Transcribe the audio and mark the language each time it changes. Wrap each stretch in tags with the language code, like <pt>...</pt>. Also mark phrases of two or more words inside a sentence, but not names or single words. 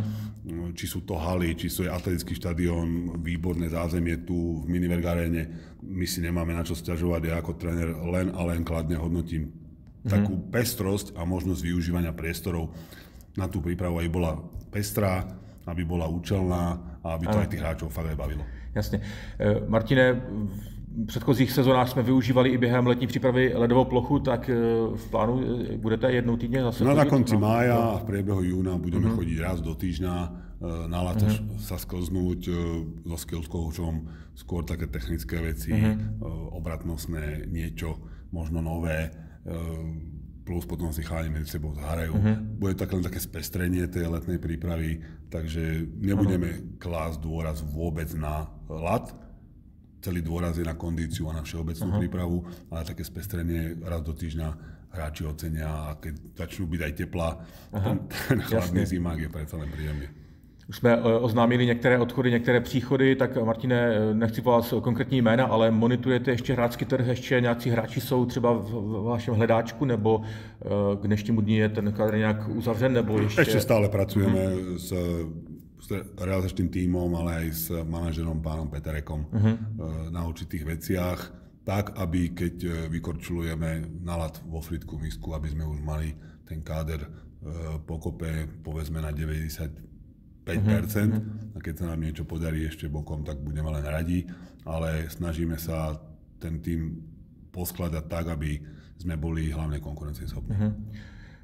<sk>Či sú to haly, či sú atletický štadión, výborné zázemie tu v miniverk aréne. My si nemáme na čo sťažovať. Ja ako tréner len a len kladne hodnotím takú pestrosť a možnosť využívania priestorov na tú prípravu, aby bola pestrá, aby bola účelná a aby to aj tých hráčov fakt aj bavilo.</sk> <cs>Jasně. Martine, v předchozích sezónách jsme využívali i během letní přípravy ledovou plochu, tak v plánu budete jednou týdně zase chodit?</cs> <sk>Na konci mája a v priebehu júna budeme chodiť raz do týždňa na lad sa sklznúť so skills coachom, skôr také technické veci, obratnostné, niečo možno nové, plus potom si chalani medzi sebou zahrajú. Bude to len také spestrenie tej letnej prípravy, takže nebudeme klásť dôraz vôbec na ľad. Celý dôraz je na kondíciu a na všeobecnú prípravu, ale také spestrenie raz do týždňa hráči ocenia a keď začnú byť aj teplá, ten chladný zimák je predsa len príjemný.</sk> <cs>Už jsme oznámili některé odchody, některé příchody, tak Martine, nechci po vás konkrétní jména, ale monitorujete ještě hráčský trh, ještě nějací hráči jsou třeba v vašem hledáčku, nebo k dnešnímu dní je ten kadr nějak uzavřen, nebo ještě...</cs> <sk>Ešte stále pracujeme s realizačným tímom, ale aj s manažerom pánom Peterekom na určitých veciach, tak, aby keď vykorčulujeme na ľad vo Frýdku Místku, aby sme už mali ten káder pokope, povedzme na 95%, a keď sa nám niečo podarí ešte bokom, tak budeme len radi, ale snažíme sa ten tým poskladať tak, aby sme boli hlavne konkurencieschopní.</sk>